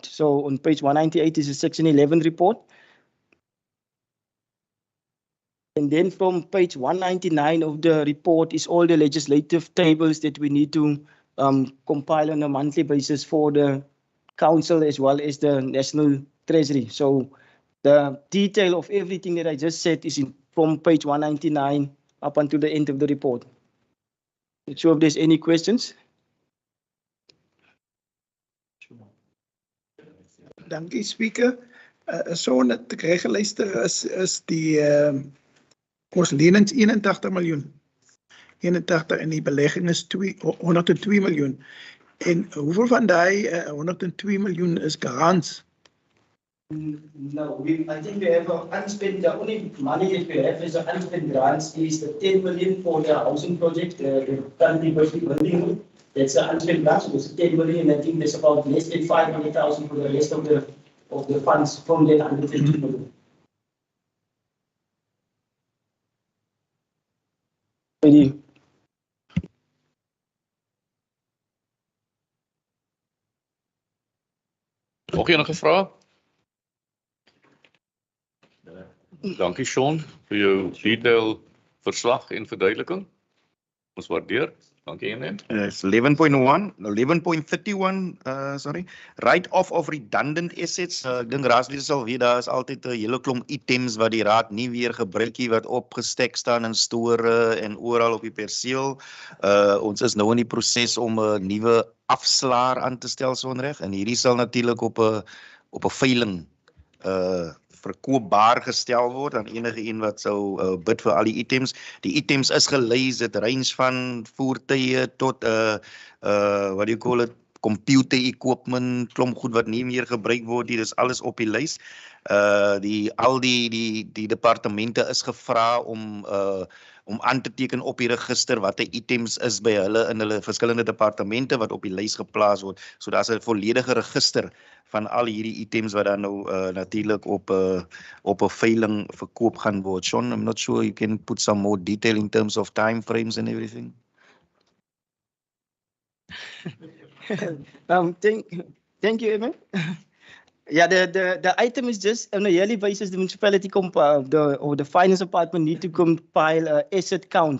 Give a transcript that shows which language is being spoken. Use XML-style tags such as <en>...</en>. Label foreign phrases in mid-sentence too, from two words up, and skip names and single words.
<en>So on page 198 is a Section 11 report. And then from page 199 of the report is all the legislative tables that we need to compile on a monthly basis for the council as well as the National Treasury. So the detail of everything that I just said is from page 199 up until the end of the report. Not sure if there's any questions.</en> <af>Dankie Speaker. So net ek reg geluister is die ons lenings 81 miljoen. 81 en die belegging is 102 miljoen. En hoeveel van daai 102 miljoen is grants?</af> <en>No, I think we have unspent, the only money that we have is unspent grants is the 10 million for the housing project, the currently building. That's an unspent grant, so it's 10 million. I think there's about less than 500,000 for the rest of the funds from that 150 million.</en> <af>Nog enige vrae? Dankie Sean vir jou detail verslag en verduideliking. Ons waardeer. Dankie MM.</af> <en>It's 11.1, 11.31, sorry. Write-off of redundant assets.</en> <af>Ek dink raadslede sal weet daar is altyd 'n hele klomp items wat die raad nie weer gebruik nie wat opgestek staan in store en oral op die perseel. Ons is nou in die proses om 'n nuwe afslaer aan te stel sonreg en hierdie sal natuurlik op 'n veiling verkoopbaar gestel word aan enige een wat sou bid vir al die items. Die items is gelys, dit range van voertuie tot</af> <en>what do you call it, computer equipment,</en> <af>klomp goed wat nie meer gebruik word nie, dis alles op die lys. Al die departemente is gevra om aan te teken op die register wat die items is by hulle in hulle verskillende departemente wat op die lys geplaas word. So daar's 'n volledige register van al hierdie items wat dan nou natuurlik op 'n veiling verkoop gaan word. Sean,</af> <en>I'm not sure you can put some more detail in terms of time frames and everything. Thank you, Emin. Yeah, the item is just on a yearly basis. The municipality or the finance department need to compile a asset count.</en>